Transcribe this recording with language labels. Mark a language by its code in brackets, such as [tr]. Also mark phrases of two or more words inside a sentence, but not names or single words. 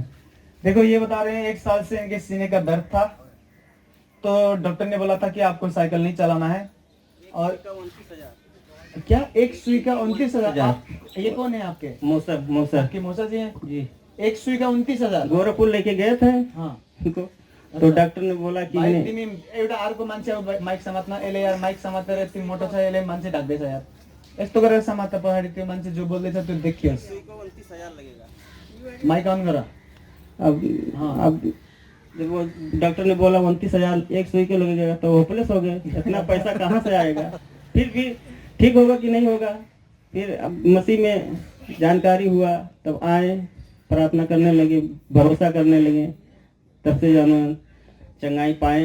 [hi] देखो ये बता रहे हैं 1 साल से इनके सीने का दर्द था, तो डॉक्टर ने बोला था कि आपको साइकिल नहीं चलाना है। और क्या एक सुई का 29,000? ये कौन है आपके? मौसा आपके मौसा जी हैं जी। एक सुई का 29,000? गोरखपुर लेके गए थे। हाँ। तो डॉक्टर ने बोला कि [ne] भाइ तिमी एउटा अर्को मान्छे माइक समात्न, यसले यार माइक समातेर यति मोटो छ, यसले मान्छे ढाक्दैछ यार, यस्तो गरेर समात पछाडि त्यो मान्छे जो बोल्दैछ त्यो देखियोस्। माइक ऑन गर। [hi] अब जब वो डॉक्टर ने बोला 29,000 एक सुई के लगेगा, तो होपलेस हो गए, इतना पैसा कहाँ से आएगा। फिर भी ठीक होगा कि नहीं होगा। फिर अब मसीह में जानकारी हुआ, तब आए, प्रार्थना करने लगे, भरोसा करने लगे, तब से जानो चंगाई पाए।